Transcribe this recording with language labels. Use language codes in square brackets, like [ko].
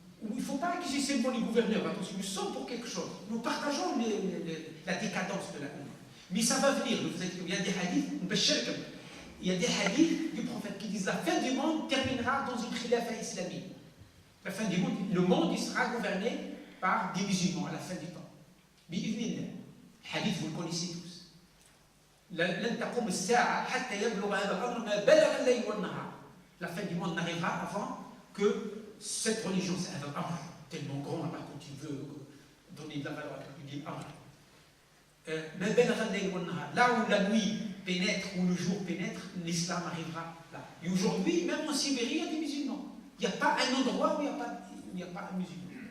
[fr] Il ne faut pas accuser seulement les gouverneurs. Attention, nous sommes pour quelque chose. Nous partageons la décadence de la Ummah. Mais ça va venir. Il y a des hadiths, il y a des hadiths du prophète qui disent la fin du monde terminera dans une khilafa islamique. La fin du monde, le monde il sera gouverné par des musulmans à la fin du temps. Bi'idhnillah. Hadith, vous le connaissez tous. [ar] لن تقوم الساعة حتى يبلغ هذا الأمر ما بلغ الليل والنهار. [fr] La fin du monde n'arrivera avant que cette religion, c'est un amr tellement grand, là, quand il veut donner de la valeur à quelqu'un, il dit amr. [ar] ما بلغ الليل والنهار. [fr] Là où la nuit pénètre, où le jour pénètre, l'islam arrivera là. Et aujourd'hui, même en Sibérie, il y a des musulmans. Il n'y a pas un endroit où il n'y a pas un musulman.